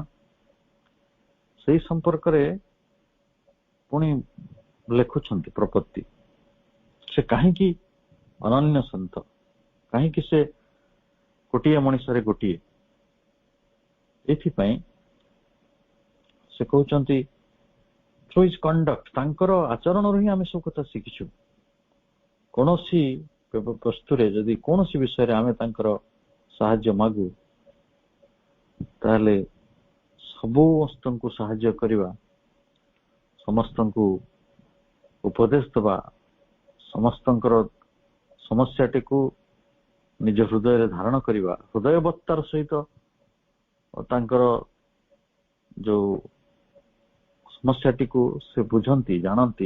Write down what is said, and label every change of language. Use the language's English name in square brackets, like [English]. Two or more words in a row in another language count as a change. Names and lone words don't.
[Odia] ସେଇ ସମ୍ପର୍କରେ ପୁଣି ଲେଖୁଛନ୍ତି ପ୍ରପତ୍ତି। ସେ କାହିଁକି ଅନନ୍ୟ ସନ୍ଥ, କାହିଁକି ସେ ଗୋଟିଏ ମଣିଷରେ ଗୋଟିଏ, ଏଥିପାଇଁ ସେ କହୁଛନ୍ତି [English] through his conduct, [Odia] ତାଙ୍କର ଆଚରଣରୁ ହିଁ ଆମେ ସବୁ କଥା ଶିଖିଛୁ। କୌଣସି ବସ୍ତୁରେ ଯଦି କୌଣସି ବିଷୟରେ ଆମେ ତାଙ୍କର ସାହାଯ୍ୟ ମାଗୁ, ତାହେଲେ ସମସ୍ତଙ୍କୁ ସାହାଯ୍ୟ କରିବା, ସମସ୍ତଙ୍କୁ ଉପଦେଶ ଦେବା, ସମସ୍ତଙ୍କର ସମସ୍ୟାଟିକୁ ନିଜ ହୃଦୟରେ ଧାରଣ କରିବା, ହୃଦୟବତ୍ତାର ସହିତ ତାଙ୍କର ଯୋଉ ସମସ୍ୟାଟିକୁ ସେ ବୁଝନ୍ତି, ଜାଣନ୍ତି।